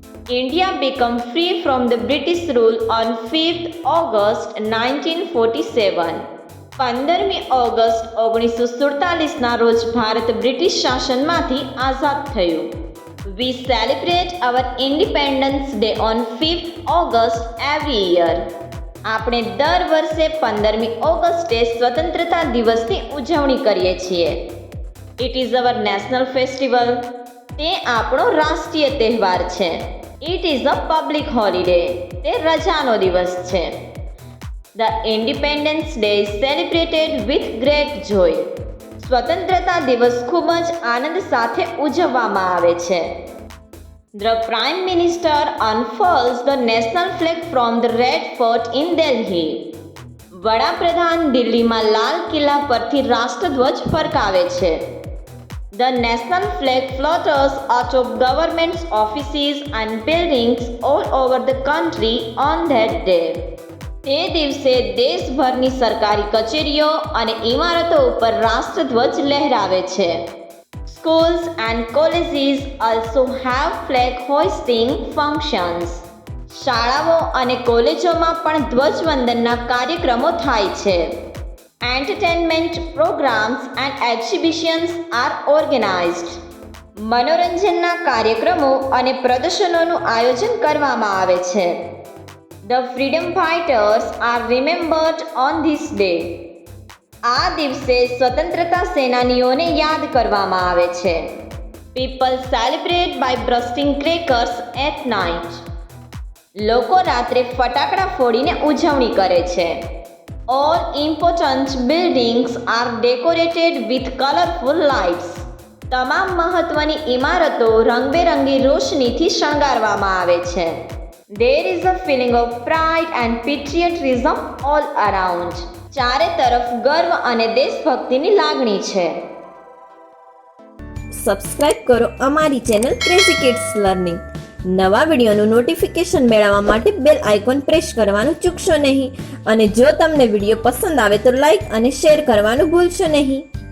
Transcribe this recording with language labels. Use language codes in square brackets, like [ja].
[en] India became free from the British rule on 5th August 1947. [gu] 15મી August 1947ના રોજ Bharat British શાસનમાંથી આઝાદ થયું. [en] We celebrate our Independence Day on 5th August every year. [gu] આપણે દર વર્ષે 15મી ઓગસ્ટે સ્વતંત્રતા દિવસની ઉજવણી કરીએ છીએ. [en] It is our national festival. [gu] તે આપણો રાષ્ટ્રીય તહેવાર છે. [en] It is a public holiday. [gu] તે રજાનો દિવસ છે. [en] The Independence Day is celebrated with great joy. [gu] સ્વતંત્રતા દિવસ ખૂબ જ આનંદ સાથે ઉજવવામાં આવે છે. [en] The Prime Minister unfurls the national flag from the Red Fort in Delhi. [gu] વડાપ્રધાન દિલ્હીમાં લાલ કિલ્લા પરથી રાષ્ટ્રધ્વજ ફરકાવે છે. [en] The national flag flutters out of government offices and buildings all over the country on that day. [gu] તે દિવસે દેશભરની સરકારી કચેરીઓ અને ઇમારતો ઉપર રાષ્ટ્રધ્વજ લહેરાવે છે. [en] Schools and colleges also have flag hoisting functions. [gu] શાળાઓ અને કોલેજોમાં પણ ધ્વજવંદનના કાર્યક્રમો થાય છે. [en] Entertainment programs and exhibitions are organized. [gu] મનોરંજનના કાર્યક્રમો અને પ્રદર્શનોનું આયોજન કરવામાં આવે છે. [en] The freedom fighters are remembered on this day. [gu] આ દિવસે સ્વતંત્રતા સેનાનીઓને યાદ કરવામાં આવે છે. [en] People celebrate by bursting crackers at night. [gu] લોકો રાત્રે ફટાકડા ફોડીને ઉજવણી કરે છે. [en] All important buildings are decorated with colorful lights. [gu] તમામ મહત્વની ઇમારતો રંગબેરંગી રોશનીથી શણગારવામાં આવે છે. [en] There is a feeling of pride and patriotism all around. [gu] ચારે તરફ ગર્વ અને દેશભક્તિની લાગણી છે. સબસ્ક્રાઇબ કરો અમારી ચેનલ ક્રેઝી કિડ્સ લર્નિંગ. નવા વિડીયોનું નોટિફિકેશન મેળવવા માટે બેલ આઇકોન પ્રેસ કરવાનું ચૂકશો નહીં અને જો તમને વિડીયો પસંદ આવે તો લાઈક અને શેર કરવાનું ભૂલશો નહીં.